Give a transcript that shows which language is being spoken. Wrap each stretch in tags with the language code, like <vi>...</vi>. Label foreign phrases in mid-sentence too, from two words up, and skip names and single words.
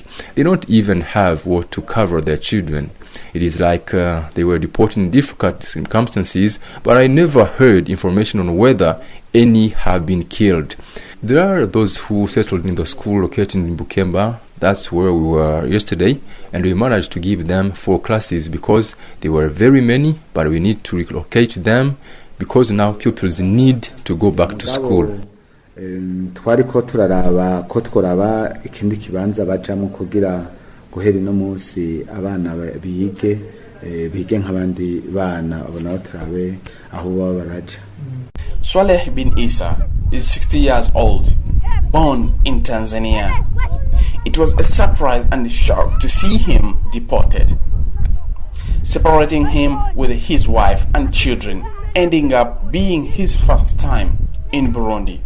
<en>They don't even have what to cover their children. It is like they were deported in difficult circumstances, but I never heard information on whether any have been killed. There are those who settled in the school located in Bukemba. That's where we were yesterday, and we managed to give them 4 classes because there were very many, but we need to relocate them because now pupils need to go back to school.</en> <rn>Twariko turaraba ko tworaba ikindi kibanza bajamo kugira guhera no munsi abana bige nk'abandi bana abona turabe aho baba baraja.</rn> <en>Swaleh bin Isa is 60 years old, born in Tanzania. It was a surprise and a shock to see him deported, separating him with his wife and children, ending up being his first time in Burundi.</en>